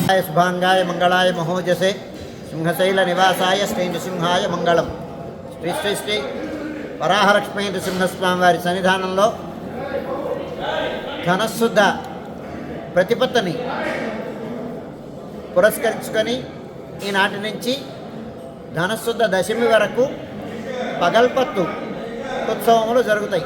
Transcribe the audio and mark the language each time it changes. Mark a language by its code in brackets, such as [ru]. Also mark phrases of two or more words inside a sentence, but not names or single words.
[sa] शुभांगाय मंगलाय महोजसे सिंहशैल निवासाय श्री नृसिंहाय मंगलम। [te] श्री श्री श्री వరాహలక్ష్మీ నృసింహస్వామి వారి సన్నిధానంలో ధనశుద్ధ ప్రతిపత్తిని పురస్కరించుకొని ఈనాటి నుంచి ధనశుద్ధ దశమి వరకు పగల్పత్తు ఉత్సవములు జరుగుతాయి.